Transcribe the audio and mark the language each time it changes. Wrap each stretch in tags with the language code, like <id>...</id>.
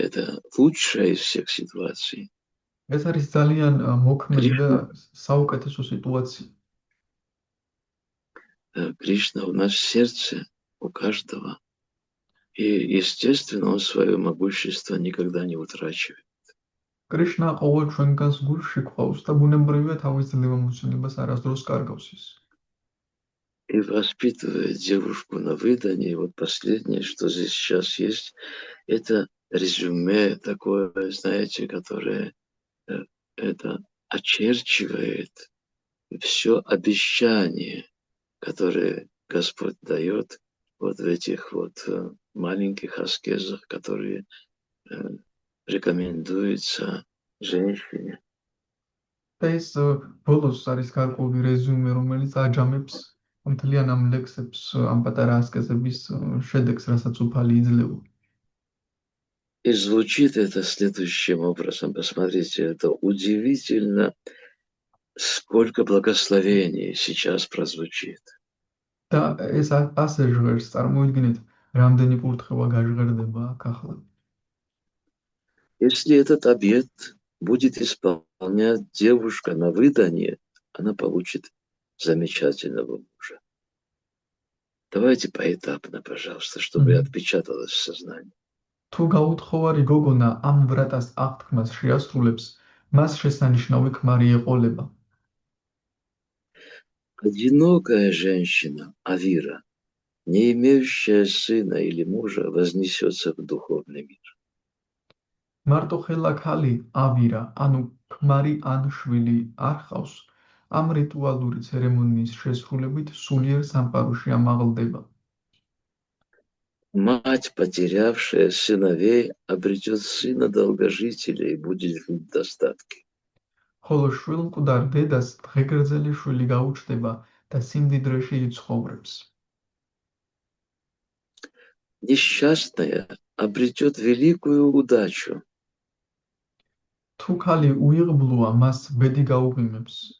<ru>Это лучшая из всех ситуаций.</ru> <ka>ეს არის ძალიან მოქმედი და საუკეთესო სიტუაცია.</ka> <ru>Кришна у нас в сердце, у каждого. И, естественно, он свое могущество никогда не утрачивает.</ru> <ka>კრიშნა ყოველ ჩვენგანს გულში გვყავს და ბუნებრივია თავის ძლევამოსილებას არასდროს კარგავს ის.</ka> <ru>И воспитывая девушку на выдании, вот последнее, что здесь сейчас есть, это резюме такое, знаете, которое это очерчивает все обещание, которое Господь дает вот в этих вот маленьких аскезах, которые рекомендуются женщине.</ru> <ka>და ეს ბოლოს არის გარკვეული რეზუმე, რომელიც აჯამებს მთლიან ამ ლექსებს, ამ პატარა ასკეზების შედეგს, რასაც უფალი იძლევა.</ka> <ru>И звучит это следующим образом. Посмотрите, это удивительно, сколько благословений сейчас прозвучит.</ru> <ka>და ეს ასე ჟღერს, წარმოიდგინეთ, რამდენი კურთხევა გაჟღერდება აქ ახლა.</ka> <ru>Если этот обет будет исполнять девушка на выданье, она получит замечательного мужа. Давайте поэтапно, пожалуйста, чтобы отпечаталось в сознании.</ru> <ka>თუ გაუთხოვარი გოგონა ამ ვრატას აღთქმას შეასრულებს, მას შესანიშნავი ქმარი ეყოლება.</ka> <ru>Одинокая женщина, Авира, не имеющая сына или мужа, вознесется в духовный мир.</ru> <ka>მარტოხელა ქალი ავირა, ანუ ქმარი ან შვილი არ ჰყავს, ამ რიტუალური ცერემონიის შესრულებით სულიერ სამყაროში ამაღლდება.</ka> <ru>Мать, потерявшая сыновей, обретет сына долгожителя и будет жить в достатке.</ru> <ka>ხოლო შვილმკვდარ დედას დღეგრძელი შვილი გაუჩნდება და სიმდიდრეში იცხოვრებს.</ka> <ru>Несчастная обретет великую удачу,</ru> <ka>თუ ქალი უიღბლოა, მას ბედი გაუღიმებს</ka>